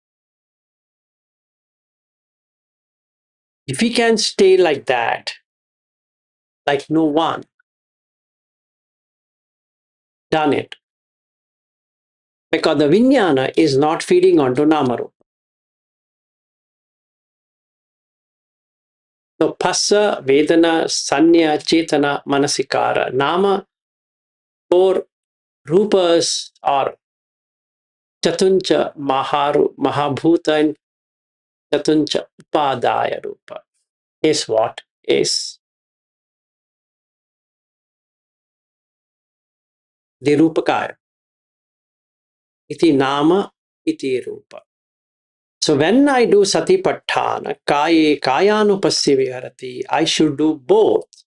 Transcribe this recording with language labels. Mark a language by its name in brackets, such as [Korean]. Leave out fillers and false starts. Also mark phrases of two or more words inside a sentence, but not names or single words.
[English] If he can stay like that, like no one, done it. Because the Vijnana is not feeding onto Namarupa. [Pali] So Phassa, Vedana, Sanya, Chetana, Manasikara. Nama, 4 rupas are Chatuncha, Mahabhuta, and Chatuncha, Upadaya Rupa. [English] Is what? Is the Rupakaya. [Pali] Iti Nama, iti Rupa. [English] So when I do Satipatthana, [Pali] Kaye Kayanupasya Viharati, [English] I should do both.